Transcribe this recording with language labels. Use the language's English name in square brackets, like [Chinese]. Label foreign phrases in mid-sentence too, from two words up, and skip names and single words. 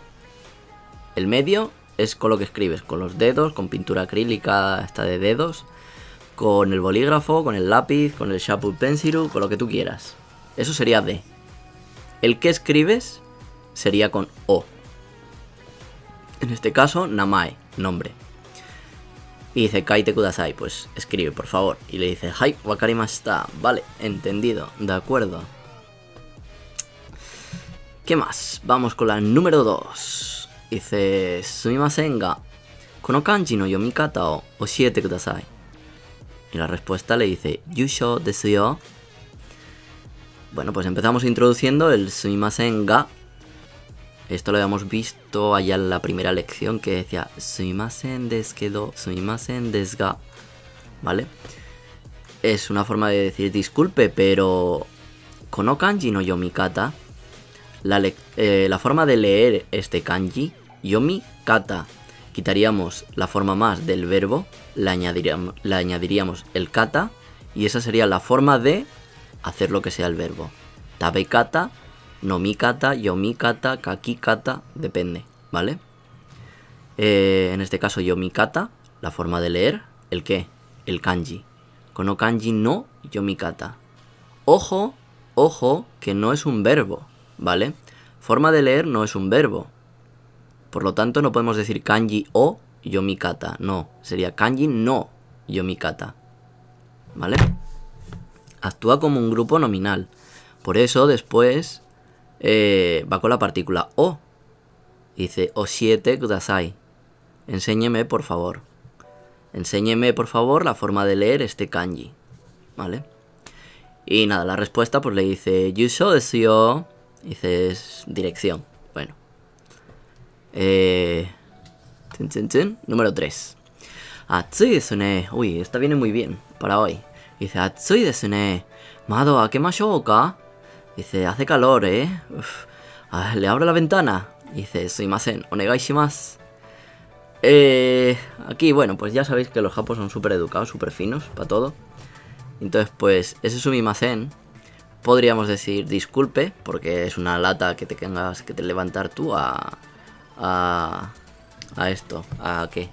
[Spanish] El medio es con lo que escribes, con los dedos, con pintura acrílica esta de dedos, con el bolígrafo, con el lápiz, con el Sharp Pencil, con lo que tú quieras. Eso sería de. El que escribes sería con o, En este caso, namae, nombre. Y dice, [Japanese] 書いてください, [Spanish] pues escribe, por favor. Y le dice, [Japanese] はい、分かりました. [Spanish] Vale, entendido, de acuerdo. ¿Qué más? Vamos con la número 2. Dice, [Japanese] すみませんが、この漢字の読み方を教えてください. [Spanish] Y la respuesta le dice, [Japanese] 住所ですよ. [Spanish] Bueno, pues empezamos introduciendo el [Japanese] すみませんが. [Spanish] Esto lo habíamos visto allá en la primera lección que decía [Japanese] すみませんですけど、すみませんですが. [Spanish] ¿Vale? Es una forma de decir disculpe, pero [Japanese] この漢字の読み方, [Spanish] la forma de leer este kanji, yomikata, quitaríamos la forma más del verbo, le añadiríamos el kata, y esa sería la forma de hacer lo que sea el verbo. [Japanese] 食べ方、飲み方、読み方、書き方, [Spanish] depende, ¿vale? En este caso yomikata, la forma de leer, ¿el qué? El kanji. [Japanese] この漢字の読み方. [Spanish] Ojo, ojo, que no es un verbo, ¿vale? Forma de leer no es un verbo. Por lo tanto no podemos decir [Japanese] 漢字を読み方, [Spanish] no, sería [Japanese] 漢字の読み方, [Spanish] ¿vale? Actúa como un grupo nominal. Por eso después va con la partícula o. Dice, [Japanese] 教えてください. [Spanish] Enséñeme, por favor. Enséñeme, por favor, la forma de leer este kanji, ¿vale? Y nada, la respuesta pues le dice, [Japanese] 住所ですよ. [Spanish] Dices, dirección. Bueno. Número 3. [Japanese] 暑いですね. [Spanish] Uy, esta viene muy bien para hoy. Dice, [Japanese] 暑いですね。窓開けましょうか. [Spanish] Dice, hace calor, Uf. Le abro la ventana. Dice, [Japanese] すみません、お願いします. [Spanish] Aquí, bueno, pues ya sabéis que los japos son súper educados, súper finos, para todo. Entonces, pues, ese sumimasen, podríamos decir disculpe, porque es una lata que te tengas que te levantar tú a esto, ¿a qué?